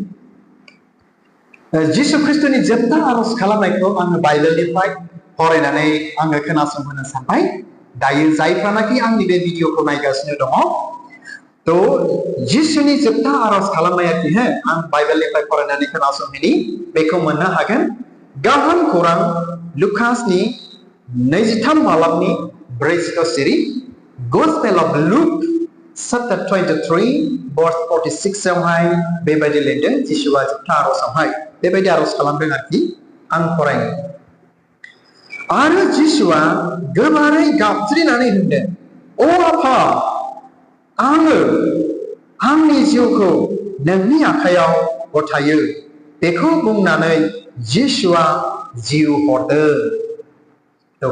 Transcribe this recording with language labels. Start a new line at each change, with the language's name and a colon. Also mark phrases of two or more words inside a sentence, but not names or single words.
Bodo: जिसु ख्रिस्टनि जोबथा आरज खालामनायखौ आङो बाइबेलनिफ्राय फरायनानै आङो खोनासंहोनो सानबाय दायो जायफ्रानाखि आंनि बे भिडिअखौ नायगासिनो दङ तो जिसुनि जोबथा आरज खालामनाया आं बाइबेलनिफ्राय फरायनानै खोनासंहोनि बेखौ मोननो हागोन गाहाम खौरां लुकासनि 23 बालामनि 4 सिरि
English: Gospel of Luke chapter 23 verse
Bodo: 46 आवहाय बेबायदि लिरदों जिसुआ जोबथा आर'जआवहाय बेबायदि आर'ज खालामदों आरोखि आं फरायनो आरो जिसुआ गोबारै गाबज्रिनानै होनदों अ आफा आङो आंनि जिउखौ नोंनि आखायाव गथायो बेखौ बुंनानै जिसुआ जिउ हरदों थ'